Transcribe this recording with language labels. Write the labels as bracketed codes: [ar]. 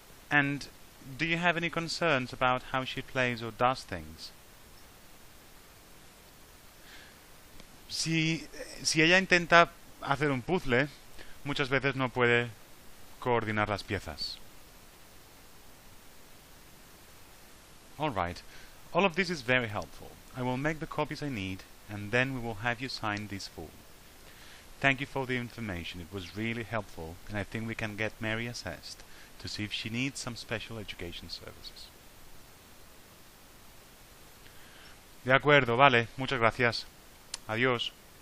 [en] And do you have any concerns about how she plays or does things? [es] Si ella intenta hacer un puzzle, muchas veces no puede coordinar las piezas. [en] Alright, all of this is very helpful. I will make the copies I need, and then we will have you sign this form. Thank you for the information, it was really helpful, and I think we can get Mary assessed to see if she needs some special education services. [es] De acuerdo, vale, muchas gracias. Adiós.